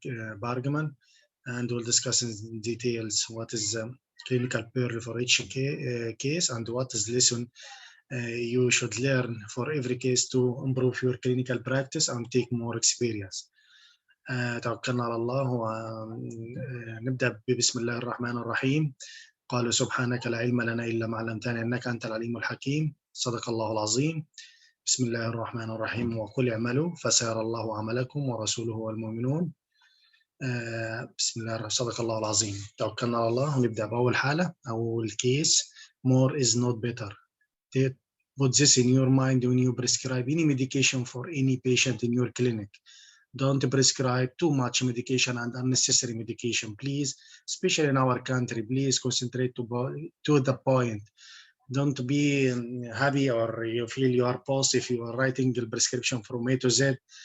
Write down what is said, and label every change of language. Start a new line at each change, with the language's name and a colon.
English: Abdelhamid, and we'll discuss in details what is clinical pearl for each case and what is lesson you should learn for every case to improve your clinical practice and take more experience.
Arabic: توكلنا على الله ونبدأ بسم الله الرحمن الرحيم. قالوا سبحانك لا علم لنا إلا ما علمتنا إنك أنت العليم الحكيم. صدق الله العظيم. بسم الله الرحمن الرحيم. وقل اعملوا فسيرى الله عملكم ورسوله والمؤمنون. بسم الله صدق الله العظيم. توكلنا على الله ونبدأ بأول حالة أو الكيس.
English: More is not better. Put this in your mind when you prescribe any medication for any patient in your clinic. Don't prescribe too much medication and unnecessary medication, please, especially in our country. Please concentrate to the point. Don't be happy or you feel you are boss if you are writing the prescription from A to Z.